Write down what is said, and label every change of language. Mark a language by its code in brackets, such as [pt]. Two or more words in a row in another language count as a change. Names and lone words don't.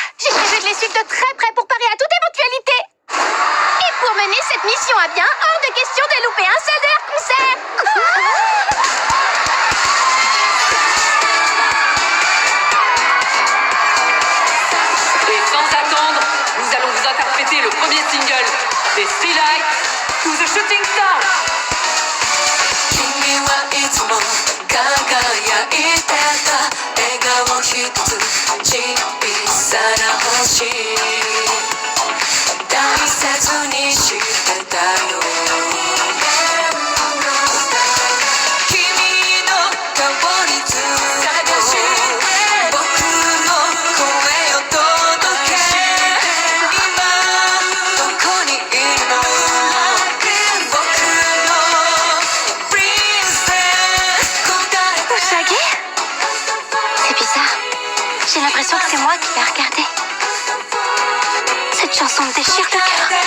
[fr] J'ai prévu de les suivre de très près pour parer à toute éventualité. Et pour mener cette mission à bien, hors de question de louper un seul de leurs concerts. Et sans attendre, nous allons vous interpréter le premier single des Three Lights to the Shooting Stars. [ja] 君はいつも輝いてた笑顔一つ小さな星大切にしてたよ君の顔につ探し僕の声を届け今どこにいるの僕のプリンセス答えて [fr] Usagi? C'est bizarre. J'ai l'impression que c'est moi qui l'ai regardé. Cette chanson me déchire le cœur.